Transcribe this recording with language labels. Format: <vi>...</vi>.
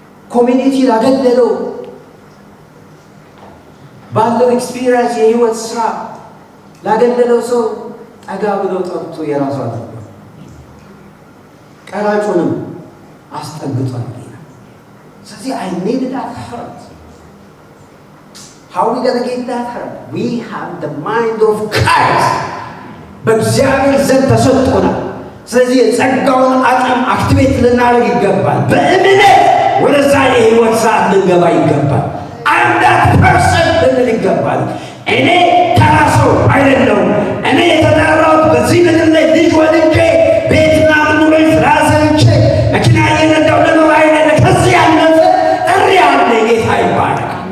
<am>ኮሚኒቲ ላገለለው ባለው ኤክስፒሪየንስ የህይወት ስራ ላገለለው ሰው ጠጋ ብሎ ጠርቶ የራሱ አድርጓል። ቀራጩንም አስጠግቷል። ስለዚህ</am> <en>I need that heart. How we gonna get that heart? We have the mind of Christ.</en> <am>በእግዚአብሔር ዘንድ ተሰጥቶናል። ስለዚህ የጸጋውን አቅም አክቲቬት ልናደርግ ይገባል። በእምነት ወደዛ የህይወት ሰዓት ልንገባ ይገባል።</am> <en>I'm that person</en> <am>ልንል ይገባል። እኔ ተራ ሰው አይደለሁም። እኔ የተጠራሁት በዚህ ምድር ላይ ልጅ ወልጄ ቤትና ምኑሬ ስራ ሰርቼ መኪና እየነዳሁ ልኖር አይደለም። ከዚህ ያለፈ ጥሪ አለ። ጌታ ይባረክ።</am>